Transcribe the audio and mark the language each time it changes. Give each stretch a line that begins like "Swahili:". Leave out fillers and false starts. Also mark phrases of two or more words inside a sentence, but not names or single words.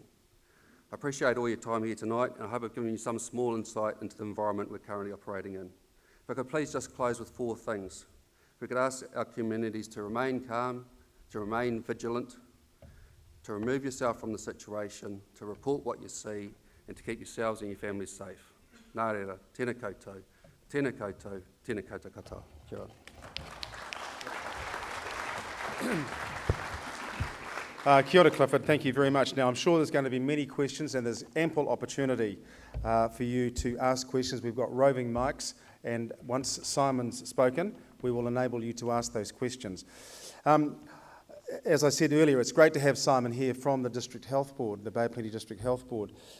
English: I appreciate all your time here tonight, and I hope I've given you some small insight into the environment we're currently operating in. If I could please just close with 4 things. We could ask our communities to remain calm, to remain vigilant, to remove yourself from the situation, to report what you see, and to keep yourselves and your families safe.
Māori: Nā reira, tēnā koutou, tēnā koutou, tēnā koutou katoa. Kia ora. Kia ora, Clifford.
English: Thank you very much. Now, I'm sure there's going to be many questions, and there's ample opportunity for you to ask questions. We've got roving mics, and once Simon's spoken, we will enable you to ask those questions. As I said earlier, it's great to have Simon here from the District Health Board, the Bay of Plenty District Health Board.